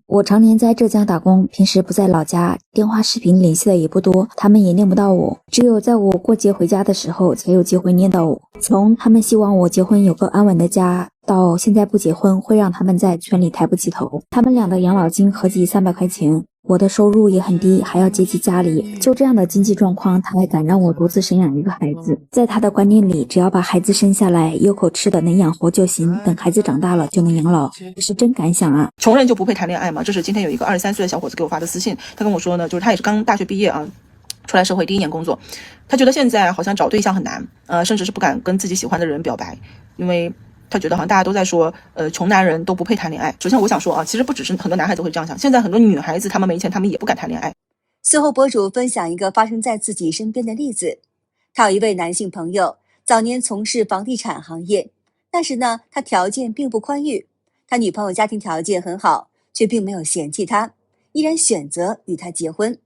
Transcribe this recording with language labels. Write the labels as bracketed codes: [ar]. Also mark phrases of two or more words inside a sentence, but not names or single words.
[zh] 我常年在浙江打工，平時不在老家，電話視頻聯繫的也不多，他們也念不到我，只有在我過節回家的時候才有機會念到我。從他們希望我結婚有個安穩的家，到現在不結婚會讓他們在村裡抬不起頭。他們倆的養老金合計300塊錢，我的收入也很低，還要接濟家裡。就這樣的經濟狀況，他還敢讓我獨自生養一個孩子。在他的觀念裡，只要把孩子生下來，有口吃的能養活就行，等孩子長大了就能養老。是真敢想啊！穷人就不配談戀愛嗎？这是今天有一個23歲的小伙子給我發的私信，他跟我說呢，就是他也是剛大學畢業啊，出來社會第1年工作，他覺得現在好像找對象很難，甚至是不敢跟自己喜歡的人表白，因為他覺得好像大家都在說，窮男人都不配談戀愛。首先我想說啊，其實不只是很多男孩子會這樣想，現在很多女孩子她們沒錢，她們也不敢談戀愛。隨後博主分享一個發生在自己身邊的例子，他有一位男性朋友，早年從事房地產行業，但是呢，他條件並不寬裕，他女朋友家庭條件很好，卻並沒有嫌棄他，依然選擇與他結婚。